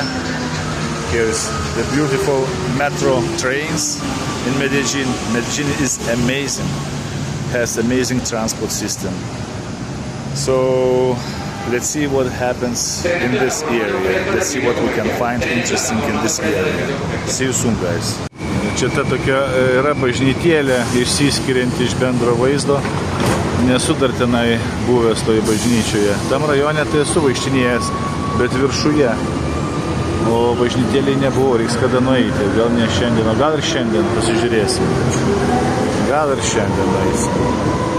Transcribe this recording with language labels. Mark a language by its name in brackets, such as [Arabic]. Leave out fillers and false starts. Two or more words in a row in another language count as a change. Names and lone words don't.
[English] Here's the beautiful metro trains in Medellin. Medellin is amazing, has amazing transport system. So let's see what happens in this area. Let's see what we can find interesting in this area. See you soon, guys. [Lithuanian] Čia ta tokia yra bažnytėlė išsiskirianti iš bendro vaizdo. Nesu dar tenai buvęs toje bažnyčioje. Tam rajone tai esu vaikštinėjęs, bet viršuje. O bažnytėlėje nebuvo, reiks kada nueiti. Gal ne šiandien, o gal ir šiandien pasižiūrėsim. Gal ir šiandien nueisim.